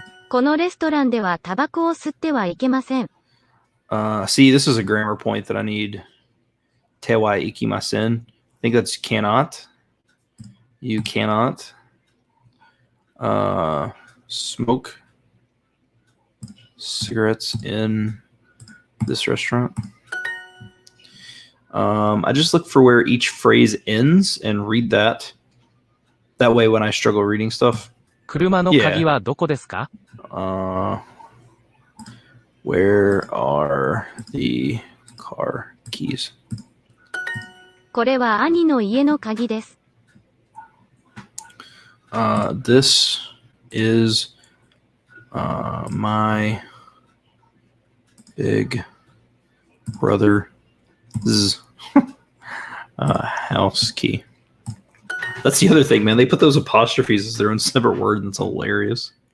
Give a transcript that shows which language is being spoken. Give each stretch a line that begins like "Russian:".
Japanese: このレストランではタバコを吸ってはいけません。
English: See, this is a grammar point that I need.
Japanese: Te wa ikimasen.
English: I think that's cannot. You cannot smoke cigarettes in this restaurant. I just look for where each phrase ends and read that. That way, when I struggle reading stuff,
Japanese: 車の鍵はどこですか？
English: where are the car keys?
Japanese: これは兄の家の鍵です。
English: This is my big brother's house key. That's the other thing, man. They put those apostrophes as their own separate word, and it's hilarious.